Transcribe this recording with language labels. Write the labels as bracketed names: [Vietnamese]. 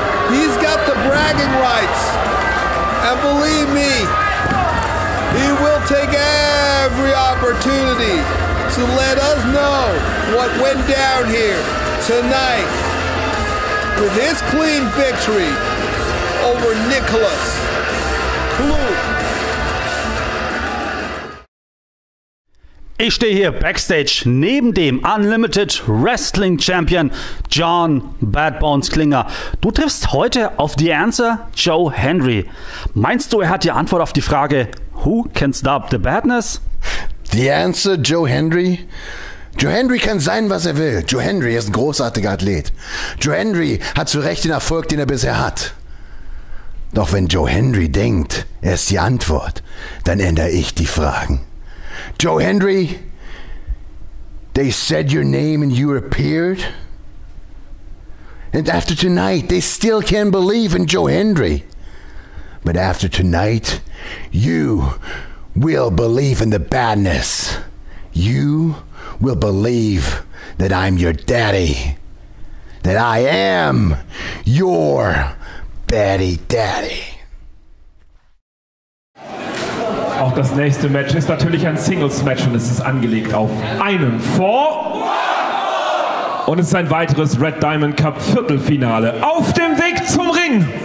[English] He's got the bragging rights. And believe me, he will take every opportunity to let us know what went down here tonight with his clean victory over Nickolas Kluth. [German] Ich stehe hier backstage neben dem Unlimited Wrestling Champion John Bad Bones Klinger. Du triffst heute auf The Answer Joe Hendry. Meinst du, er hat die Antwort auf die Frage [English] Who can stop the badness? [German] The Answer Joe Hendry? Joe Hendry kann sein, was er will. Joe Hendry ist ein großartiger Athlet. Joe Hendry hat zu Recht den Erfolg, den er bisher hat. Doch wenn Joe Hendry denkt, er ist die Antwort, dann ändere ich die Fragen. [English] Joe Hendry, they said your name and you appeared. And after tonight, they still can't believe in Joe Hendry. But after tonight, you will believe in the badness. You will believe that I'm your daddy. That I am your baddie daddy. [German] Auch das nächste Match ist natürlich ein Singles-Match und es ist angelegt auf einen Fall. Und es ist ein weiteres Red Diamond Cup Viertelfinale auf dem Weg zum Ring.